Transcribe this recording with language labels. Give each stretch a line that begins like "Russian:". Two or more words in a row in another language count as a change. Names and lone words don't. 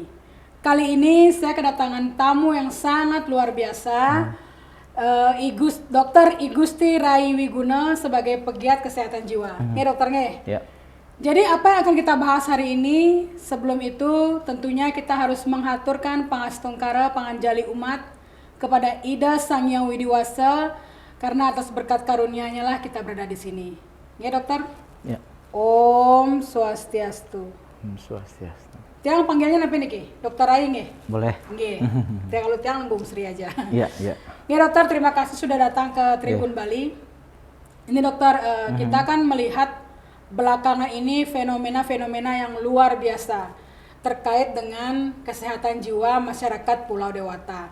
Indonesian: Kali ini saya kedatangan tamu yang sangat luar biasa, Dr. Igusti Rai Wiguna sebagai pegiat kesehatan jiwa.
Balinese: Nge dokter nge?
Indonesian: Ya. Jadi apa yang akan kita bahas hari ini? Sebelum itu tentunya kita harus menghaturkan
Balinese: pangastungkara panganjali
Indonesian: umat kepada Ida Sang Hyang Widiwasa, karena atas berkat karunia-Nya lah kita berada di sini. Ya dokter? Ya.
Balinese: Om Swastiastu. Swastiastu.
Indonesian: Tiang panggilnya apa nih Ki? Dokter Rai nge? Boleh.
Balinese: Nge.
Indonesian: Tiang kalau tiang Bung Sri aja. Iya, iya. Ya dokter, terima kasih sudah datang ke Tribun Bali. Ini dokter, kita kan melihat belakangan ini fenomena-fenomena yang luar biasa terkait dengan kesehatan jiwa masyarakat Pulau Dewata.